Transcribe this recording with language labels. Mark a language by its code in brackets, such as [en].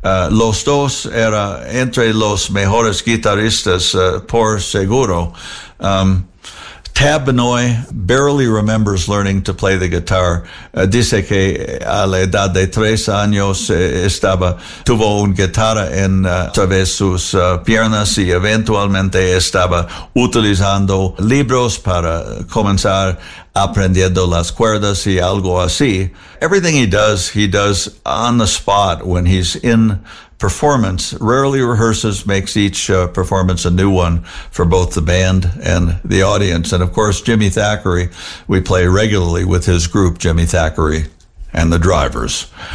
[es] Los dos eran entre los mejores guitarristas, por seguro. [en] Tab Benoit barely remembers learning to play the guitar. [es] Dice que a la edad de 3 años tuvo una guitarra en través de sus piernas y eventualmente estaba utilizando libros para comenzar aprendiendo las cuerdas y algo así. [en] Everything he does on the spot when he's in performance, rarely rehearses, makes each performance a new one for both the band and the audience. And of course, Jimmy Thackeray, we play regularly with his group, Jimmy Thackeray and the Drivers.